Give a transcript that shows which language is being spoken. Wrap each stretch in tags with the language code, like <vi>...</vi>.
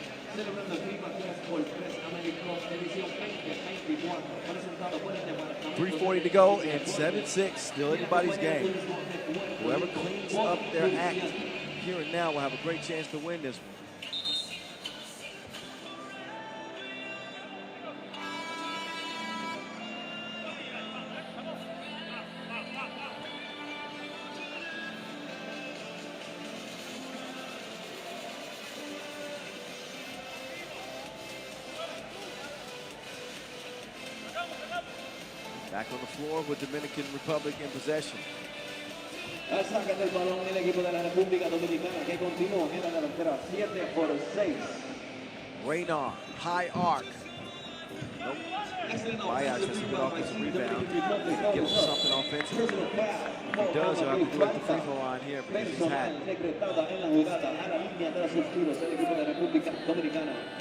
<es>Celebrando el FIBA 3x3 AmeriCup edición 2024, presentado por el departamento.</es> <en>3:40 to go and 7-6, still anybody's game. Whoever cleans up their act here and now will have a great chance to win this one. Back on the floor with Dominican Republic in possession.</en> <es>Saca del balón el equipo de la República Dominicana que continúa en la delantera 7 por 6.</es> <en>Rayner, high arc. Nope. Baez has a good offensive rebound. He can give him something offensively. If he does, he'll have to do it at the free throw line here because he's had it.</en> <es>Decretada en la jugada a la línea de los tiros del equipo de República Dominicana.</es>